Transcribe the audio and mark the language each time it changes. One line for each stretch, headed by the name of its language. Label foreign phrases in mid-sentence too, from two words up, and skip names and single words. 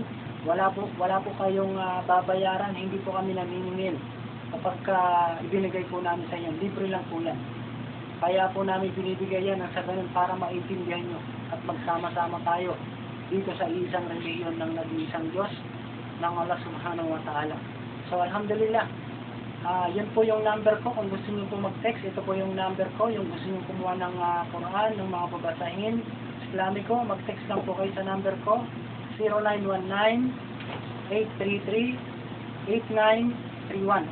Filipino: Wala po kayong babayaran, hindi po kami naniningil. Kapag ibinigay po namin sa inyo, libre lang po yan. Kaya po namin binibigay yan ang sa ganun para maintindihan nyo at magsama-sama tayo dito sa isang relihiyon ng nag-iisang Diyos ng Allah
Arabic: سبحانه وتعالى.
Filipino: So alhamdulillah, yan po yung number ko. Kung gusto nyo po mag-text, ito po yung number ko. Yung gusto nyo kumuha ng Quran, ng mga babasahin Islamiko, mag-text lang po kayo sa number ko, 0919-833-8931.